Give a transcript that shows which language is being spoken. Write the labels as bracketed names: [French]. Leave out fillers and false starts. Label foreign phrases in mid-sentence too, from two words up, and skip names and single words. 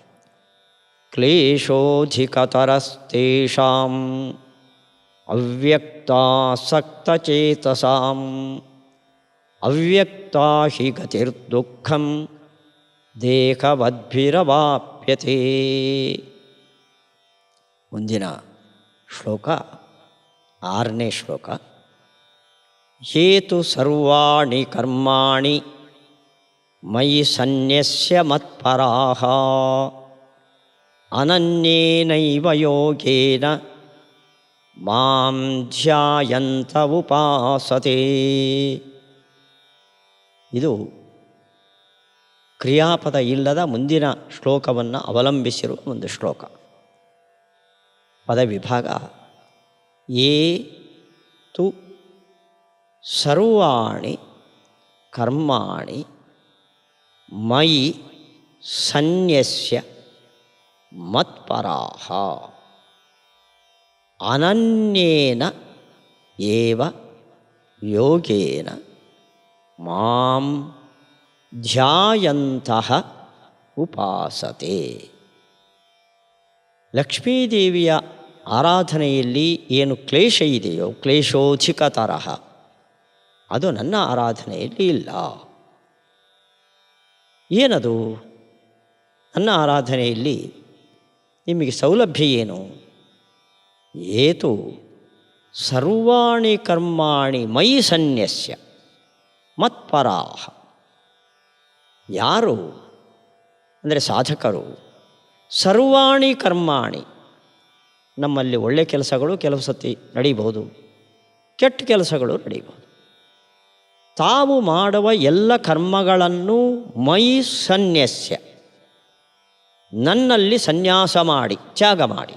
[Sanskrit] ಕ್ಲೇಶೋಧಿಕತರಸ್ತೇಷಾಂ ಅವ್ಯಕ್ತಾಸಕ್ತಚೇತಸಾಂ ಅವ್ಯಕ್ತಾ ಹಿ ಗತಿರ್ದುಃಖಂ ದೇಹವದ್ಭಿರವಾಪ್ಯತೆ. [Kannada] ಮುಂದಿನ ಶ್ಲೋಕ 6ನೇ ಶ್ಲೋಕ. [Sanskrit] ಹೇತು ಸರ್ವಾಣಿ ಕರ್ಮಾಣಿ ಮಯಿ ಸನ್ಯಸ್ಯ ಮತ್ಪರಾಃ ಅನನ್ಯೇನೈವ ಯೋಗೇನ ಮಾಂ ಧ್ಯಾಯಂತ ಉಪಾಸತೆ. [Kannada] ಇದು ಕ್ರಿಯಾಪದ ಇಲ್ಲದ ಮುಂದಿನ ಶ್ಲೋಕವನ್ನು ಅವಲಂಬಿಸಿರುವ ಒಂದು ಶ್ಲೋಕ. ಪದ ವಿಭಾಗ. [Sanskrit] ಯೇ ತು ಸರ್ವಾಣಿ ಕರ್ಮಾಣಿ ಮಯಿ ಸನ್ಯಸ್ಯ ಮತ್ಪರಾಃ ಅನನ್ಯೇನ ಏವ ಯೋಗೇನ ಮಾಂ ಧ್ಯಾಯಂತಃ ಉಪಾಸತೆ. [Kannada] ಲಕ್ಷ್ಮೀದೇವಿಯ ಆರಾಧನೆಯಲ್ಲಿ ಏನು ಕ್ಲೇಶ ಇದೆಯೋ, ಕ್ಲೇಶೋಧಿಕತರಹ, ಅದು ನನ್ನ ಆರಾಧನೆಯಲ್ಲಿ ಇಲ್ಲ. ಏನದು? ನನ್ನ ಆರಾಧನೆಯಲ್ಲಿ ನಿಮಗೆ ಸೌಲಭ್ಯ ಏನು? [Sanskrit] ಏತು ಸರ್ವಾಣಿ ಕರ್ಮಾಣಿ ಮಯಿ ಸನ್ಯಸ್ಯ ಮತ್ಪರಾಃ. [Kannada] ಯಾರು ಅಂದರೆ ಸಾಧಕರು [Sanskrit] ಸರ್ವಾಣಿ ಕರ್ಮಾಣಿ, [Kannada] ನಮ್ಮಲ್ಲಿ ಒಳ್ಳೆಯ ಕೆಲಸಗಳು ಕೆಲವು ಸತಿ ನಡೀಬಹುದು, ಕೆಟ್ಟ ಕೆಲಸಗಳು ನಡೀಬಹುದು. ತಾವು ಮಾಡುವ ಎಲ್ಲ ಕರ್ಮಗಳನ್ನು [Sanskrit] ಮಯಿ ಸನ್ಯಸ್ಯ, [Kannada] ನನ್ನಲ್ಲಿ ಸನ್ಯಾಸ ಮಾಡಿ, ತ್ಯಾಗ ಮಾಡಿ.